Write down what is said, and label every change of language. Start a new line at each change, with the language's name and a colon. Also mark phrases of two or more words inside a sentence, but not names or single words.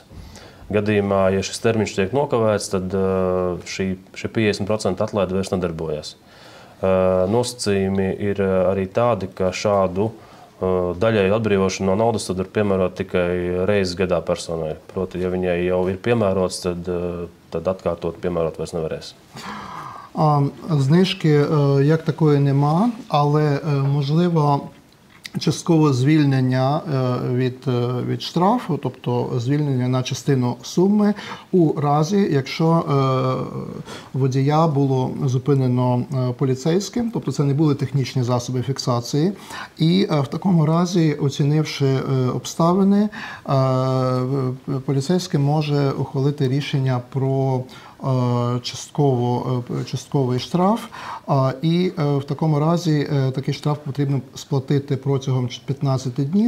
Latvian: Gadījumā, ja šis termiņš tiek nokavēts, tad šī 50% atlaide vairs nedarbojas. Nosacījumi ir arī tādi, ka šādu daļēju atbrīvošanu no naudas soda ir piemērot tikai reizes gadā personai. Proti, ja viņai jau ir piemērots, tad atkārtot piemērot vairs nevarēs.
Ukrainian: Знижки як такої нема, але можливо часткове звільнення від штрафу, тобто звільнення на частину суми у разі, якщо водія було зупинено поліцейським, тобто це не були технічні засоби фіксації, і в такому разі, оцінивши обставини, поліцейський може ухвалити рішення про частковий штраф, і в такому разі такий штраф потрібно сплатити протягом 15 днів.